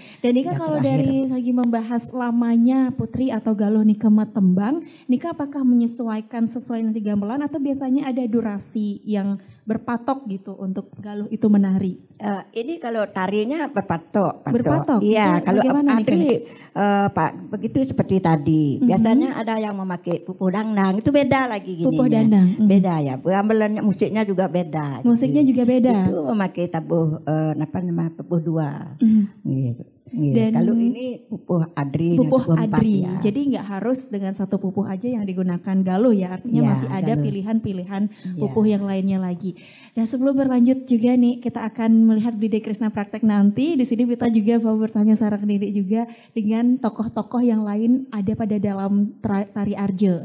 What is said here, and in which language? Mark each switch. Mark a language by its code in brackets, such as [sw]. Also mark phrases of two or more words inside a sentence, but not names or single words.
[id] Dan Nika kalau dari segi membahas lamanya Putri atau Galuh Nika Matembang, Nika apakah menyesuaikan sesuai nanti gamelan atau biasanya ada durasi yang berpatok gitu untuk Galuh itu menari? Ini kalau tarinya berpatok. Berpatok? Iya, kalau Adri begitu seperti tadi. Biasanya ada yang memakai pupuh dangdang, itu beda lagi gini. Pupuh dangdang. Beda ya, gamelannya musiknya juga beda. Musiknya juga beda. Itu memakai tabuh pupuh dua. Gitu. Dan kalau ini pupuh adri. Pupuh adri. Ya. Jadi nggak harus dengan satu pupuh aja yang digunakan Galuh ya. Artinya masih ada pilihan-pilihan pupuh yang lainnya lagi. Dan sebelum berlanjut juga nih kita akan melihat Blide Krishna praktek nanti. Di sini kita juga mau bertanya Sarah Kendidi juga dengan tokoh-tokoh yang lain ada pada dalam Tari Arjo.